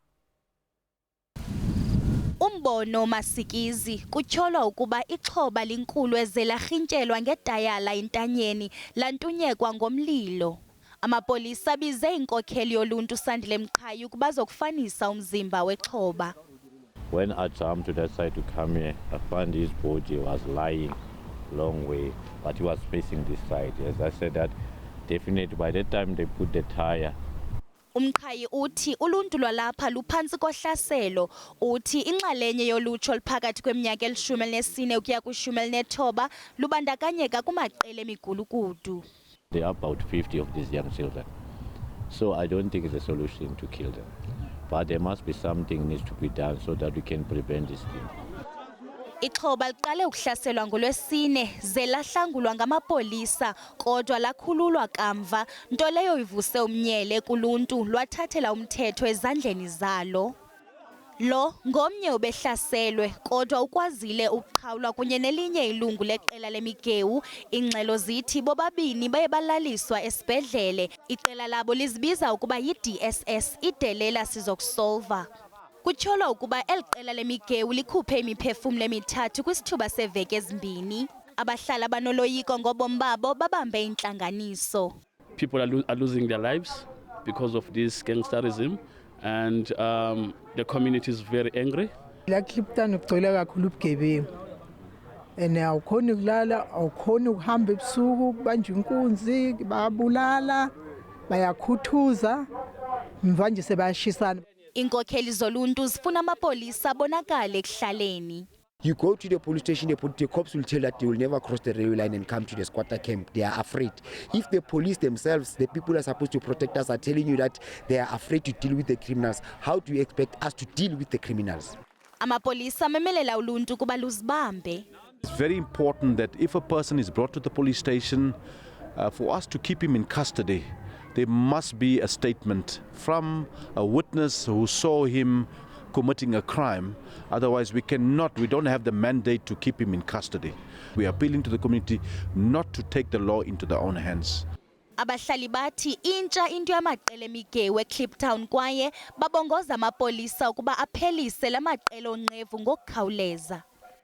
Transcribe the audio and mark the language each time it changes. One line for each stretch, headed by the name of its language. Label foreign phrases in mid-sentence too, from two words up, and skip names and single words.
Xhosa: Umbono masikizi kutyholwa ukuba ixhoba linkulu eze larhintyelwa ngedayala entanyeni lantunyekwa ngomlilo. Amapolisa bize inkokheli yoluntu Sandile ukuba azokufanisa umzimba wexhoba.
English: When I jumped to that side to come here, I found his body was lying long way, but he was facing this side. As I said that, definitely by the time they put the tire,
Xhosa: Umqhayi uthi uluntu lwalapha luphantsi kohlaselo. Uthi inxalenye yolutsho oluphakathi kweminyaka eli-14 ukuya kwi-19 lubandakanyeka kumaqela emigulukudu.
English: there are about 50 of these young children. So I don't think it's a solution to kill them. But there must be something needs to be done so that we can prevent this thing.
Xhosa: Ixhoba liqale ukuhlaselwa ngoLwesine ze lahlangulwa ngamapolisa kodwa lakhululwa kamva, nto leyo ivuse umnyele kuluntu lwathathela umthetho ezandleni zalo. Lo ngomnye ubehlaselwe kodwa ukwazile ukuqhawulwa kunye nelinye ilungu leqela lemigewu. Ingxelo zithi bobabini baye balaliswa esibhedlele. Iqela labo lizibiza ukuba yi-DSS, idelela sizokusolva. Kutyholwa ukuba eliqela lemigewu likhuphe imiphefumlo emithathu kwisithuba seveki ezimbini. Abahlali abanoloyiko ngobomi babo babambe intlanganiso.
English: People are losing their lives because of this gangsterism, and the community is very angry.
Zulu: eKliptown ugcwele kakhulu ubugebengu. Awukhoni ukulala, awukhoni ukuhamba ebusuku, kubanjwa inkunzi, bayabulala, bayakhuthuza, mva nje sebayashisana.
Xhosa: Inkokheli zoluntu zifuna amapolisa abonakale ekuhlaleni.
English: You go to the police station, the cops will tell that they will never cross the railway line and come to the squatter camp. They are afraid. If the police themselves, the people who are supposed to protect us, are telling you that they are afraid to deal with the criminals, how do you expect us to deal with the criminals?
Xhosa: Amapolisa memelela uluntu kuba luzibambe.
English: It's very important that if a person is brought to the police station, for us to keep him in custody, there must be a statement from a witness who saw him committing a crime. Otherwise, we don't have the mandate to keep him in custody. We are appealing to the community not to take the law into their own hands.
Xhosa: Abahlali bathi intsha into yamaqela emigewu eKliptown kwaye babongoza amapolisa ukuba aphelise la maqela onqevu ngokukhawuleza.